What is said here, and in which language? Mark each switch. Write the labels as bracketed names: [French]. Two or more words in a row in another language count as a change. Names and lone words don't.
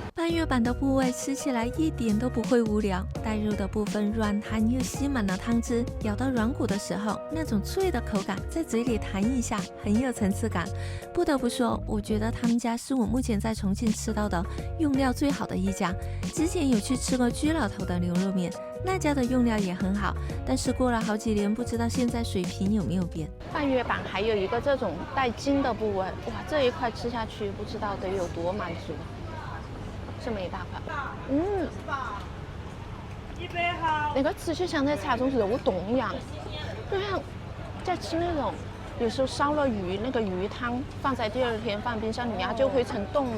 [Chinese] 半月板的部位吃起來一點都不會無聊，帶肉的部分軟彈又吸滿了湯汁，咬到軟骨的時候，那種脆的口感在嘴裡彈一下，很有層次感。不得不說，我覺得他們家是我目前在重慶吃到的用料最好的一家。之前有去吃過居老頭的牛肉麵，那家的用料也很好，但是過了好幾年，不知道現在水平有沒有變。半月板還有一個這種帶筋的部位，哇，這一塊吃下去不知道得有多滿足。這麼一大塊，那個吃就像在吃那種肉凍一樣，就像在吃那種有時候燒了魚，那個魚湯放在第二天放冰箱裡面，它就會成凍嘛。